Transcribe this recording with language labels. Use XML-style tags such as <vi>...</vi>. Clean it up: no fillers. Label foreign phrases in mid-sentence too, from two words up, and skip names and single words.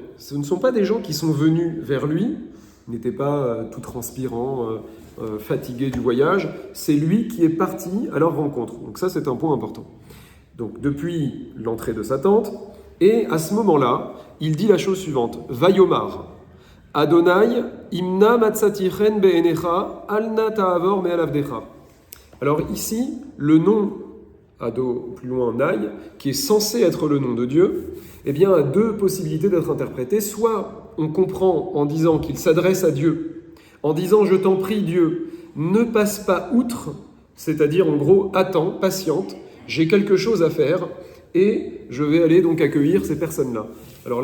<fr>Ce ne sont pas des gens qui sont venus vers lui, n'étaient pas tout transpirants, fatigués du voyage, c'est lui qui est parti à leur rencontre. Donc ça, c'est un point important. Donc depuis l'entrée de sa tente, et à ce moment-là, il dit la chose suivante</fr> <he>ויאמר, אדני אם נא מצאתי חן בעיניך אל נא תעבר מעל עבדך.</he> <fr>Alors ici, le nom Ado, plus loin, Naï, qui est censé être le nom de Dieu, eh bien, a 2 possibilités d'être interprété. Soit on comprend en disant qu'il s'adresse à Dieu, en disant « Je t'en prie, Dieu, ne passe pas outre », c'est-à-dire en gros « Attends, patiente, j'ai quelque chose à faire et je vais aller donc accueillir ces personnes-là ».</fr>